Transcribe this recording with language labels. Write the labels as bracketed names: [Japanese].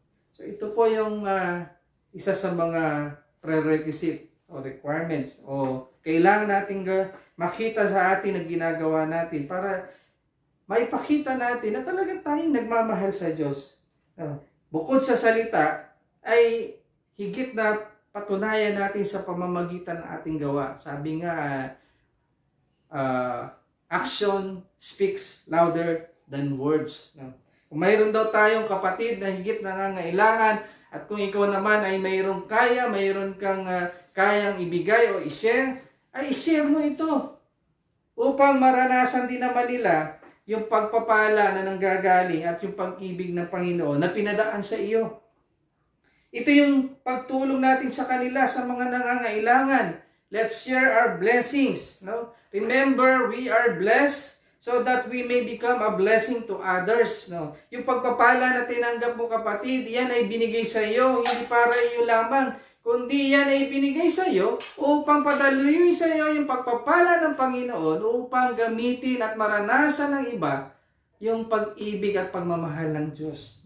[Filipino] So, ito po yung isa sa mga prerequisite o requirements o kailangan natin makita sa atin na ginagawa natin para maipakita natin na talagang tayong nagmamahal sa Diyos. Bukod sa salita, ay higit na patunayan natin sa pamamagitan ng ating gawa. [English] Sabi nga, action speaks louder than words. [Filipino] Kung mayroon daw tayong kapatid na higit nangangailangan at kung ikaw naman ay mayroong kaya, mayroon kang kayang ibigay o i-share, ay i-share mo ito upang maranasan din naman nila yung pagpapala na nanggagaling at yung pag-ibig ng Panginoon na pinadaan sa iyo. Ito yung pagtulong natin sa kanila sa mga nangangailangan. [English] Let's share our blessings. No? Remember, we are blessed so that we may become a blessing to others. No? [Filipino] Yung pagpapala na tinanggap mo, kapatid, yan ay binigay sa iyo, hindi para iyo lamang, kundi yan ay binigay sa iyo upang padaluyin sa iyo yung pagpapala ng Panginoon upang gamitin at maranasan ng iba yung pag-ibig at pagmamahal ng Diyos.